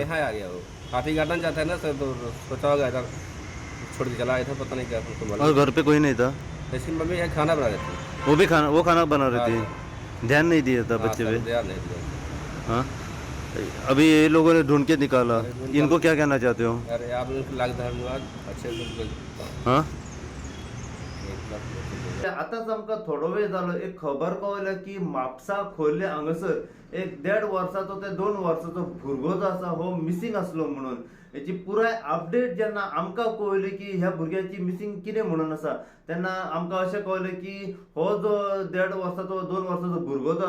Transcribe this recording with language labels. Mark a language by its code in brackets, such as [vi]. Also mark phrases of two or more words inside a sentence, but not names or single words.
[hi] आ गया वो हाथी गार्डन जाता है ना सर तो सोचा होगा इधर छोड़ के चला आया था पता नहीं क्या उसको और मालूम घर पे कोई नहीं था ऐसी मम्मी यहाँ खाना बना रही थी वो भी खाना बना रही थी ध्यान नहीं दिया था बच्चे पे ध्यान नहीं दिया हाँ अभी ये लोगों ने ढूंढ के निकाला इनको क्या कहना चाहते हो अरे आप लाख धन्यवाद अच्छे से हाँ [kok] आताच आमकां थोडो वेळ जालो एक खबर कळ्ळ्या की म्हापसा खोर्ले हांगासर एक 1.5 वर्साचो ते 2 वर्साचो भुरगो जो आसा हो मिसींग आसलो म्हणून हेची पुराय अपडेट जेन्ना आमकां कळ्ळी की ह्या भुरग्याची मिसींग कितें म्हणून आसा तेन्ना आमकां अशें कळ्ळें की हो जो 1.5 वर्साचो 2 वर्साचो भुरगो जो